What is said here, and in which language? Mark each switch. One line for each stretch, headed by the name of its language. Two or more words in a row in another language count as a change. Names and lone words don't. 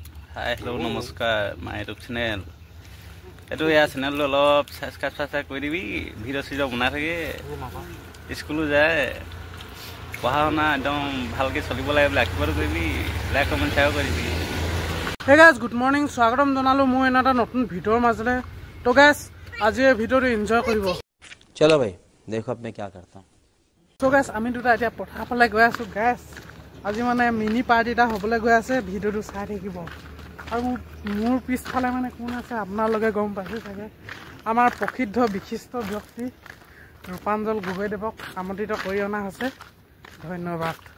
English: hi hello'
Assamese: নমস্কাৰ
English: my YouTube channel
Assamese: এইটো এয়া চেনেলটো অলপ ছাবস্ক্ৰাইব কৰি দিবি ভিডিঅ' চিডিঅ' বনাই থাকে স্কুলো যায় পঢ়া শুনা একদম ভালকৈ চলিব লাগে বুলি আশীৰ্বাদ কৰিবি
English: like comment share
Assamese: কৰিবি
English: hey guys good morning
Assamese: স্বাগতম জনালোঁ মোৰ এটা নতুন ভিডিঅ'ৰ মাজলৈ তো গাইজ আজি এই ভিডিঅ'টো এনজয় কৰিব
Hindi: चलो भाई देखो आपनी क्या करता हूं
Assamese: তো গাইজ আমি দুটা এতিয়া পথাৰ ফালে গৈ আছোঁ গাইজ আজি মানে
English: mini party
Assamese: এটা হ'বলৈ গৈ আছে ভিডিঅ'টো চাই থাকিব আৰু মোৰ পিছফালে মানে কোন আছে আপোনালোকে গম পাইছে চাগে আমাৰ প্ৰসিদ্ধ বিশিষ্ট ব্যক্তি ৰূপাঞ্জল গগৈদেৱক আমন্ত্ৰিত কৰি অনা হৈছে ধন্যবাদ